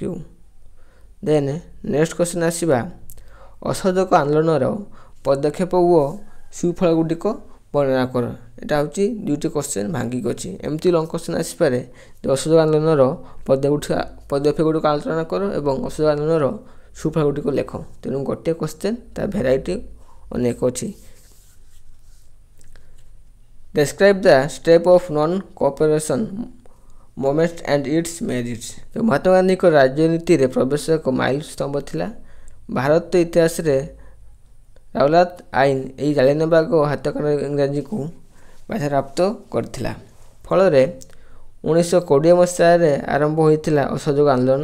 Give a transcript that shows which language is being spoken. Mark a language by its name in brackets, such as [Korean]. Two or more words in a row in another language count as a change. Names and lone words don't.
[English] then next question [Odia] ଆସିବା, ଅସହଯୋଗ ଆନ୍ଦୋଳନର ପଦକ୍ଷେପ ଓ ସୁଫଳ ଗୁଡ଼ିକ ବର୍ଣ୍ଣନା କର। ଏଇଟା ହେଉଛି ଦୁଇଟି କ୍ୱେଶ୍ଚନ୍ ଭାଙ୍ଗିକି ଅଛି। ଏମିତି [English] long question [Odia] ଆସିପାରେ ଯେ ଅସହଯୋଗ ଆନ୍ଦୋଳନର ପଦକ୍ଷେପ ଗୁଡ଼ିକ ଆଲୋଚନା କର ଏବଂ ଅସହଯୋଗ ଆନ୍ଦୋଳନର ସୁଫଳ ଗୁଡ଼ିକ ଲେଖ। ତେଣୁ ଗୋଟିଏ କ୍ୱେଶ୍ଚନ୍ ତା ଭେରାଇଟି ଅନେକ ଅଛି। [English] Describe the step of non-cooperation movement and its merits। [Odia] ମହାତ୍ମା ଗାନ୍ଧୀଙ୍କ ରାଜନୀତିରେ ପ୍ରବେଶ ଏକ ମାଇଲ ସ୍ତମ୍ଭ ଥିଲା। ଭାରତ ଇତିହାସରେ ରାଓଲାତ ଆଇନ ଏହି ଜାଲିଆନାବାଗ ହତ୍ୟାକାଣ୍ଡ ଇଂରାଜୀକୁ ବାଧାପ୍ରାପ୍ତ କରିଥିଲା। ଫଳରେ 1920 ମସିହାରେ ଆରମ୍ଭ ହୋଇଥିଲା ଅସହଯୋଗ ଆନ୍ଦୋଳନ।